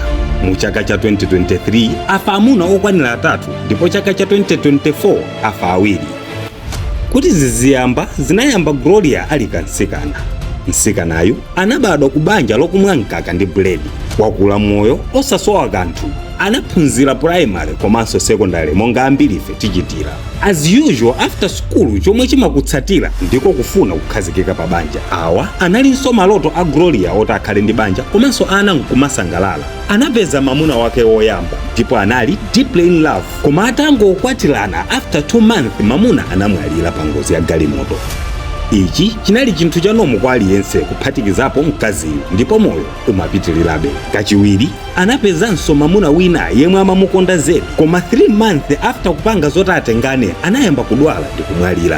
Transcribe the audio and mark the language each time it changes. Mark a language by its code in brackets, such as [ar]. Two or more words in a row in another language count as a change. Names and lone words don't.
[ny] Mu chaka cha 2023 afa amuna okwanira 3 ndipo chaka cha 2024 afa 2. Kuti ziziyamba zinayamba Gloria ali kansikana. Nsikanayo anabadwa ku banja lokumwa mkaka ndi buledi. Wakula moyo osasowa kanthu. Anaphunzira primary komanso secondary monga ambiri ife tichitira. [en] As usual after school [ny] chomwe chimakutsatira ndiko kufuna kukhazikika pa banja. Awa analinso maloto a Gloria oti akhale ndi banja komanso ana nkumasangalala. Anapeza mamuna wake woyamba ndipo anali [en] deeply in love. [ny] Koma atangokwatirana [en] after 2 months [ny] mamuna anamwalira pa ngozi ya galimoto. Ichi chinali chinthu cha nomo kwa aliyense kuphatikizapo mkaziyo ndipo moyo umapitilirabe. Kachiwiri anapezanso mamuna wina yemwe amamukonda zedi koma [en] 3 months after [ny] kupanga zoti atengane anayamba kudwala ndi kumwalira.